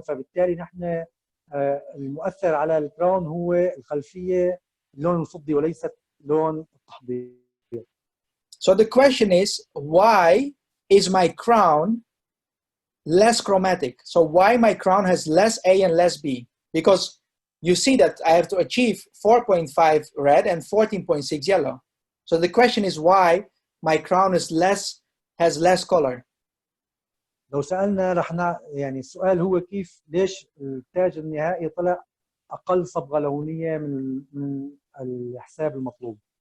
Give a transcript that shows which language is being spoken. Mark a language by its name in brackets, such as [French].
[Arabic] فبالتالي نحن المؤثر على الكراون هو الخلفية اللون الفضي وليس لون التحضير. [English] So the question is, why is my crown less chromatic? So why my crown has less A and less B? Because you see that I have to achieve 4.5 red and 14.6 yellow. So the question is why my crown is has less color. [Arabic] لو سألنا رح يعني السؤال هو كيف ليش التاج النهائي طلع أقل صبغة لونية من الحساب المطلوب.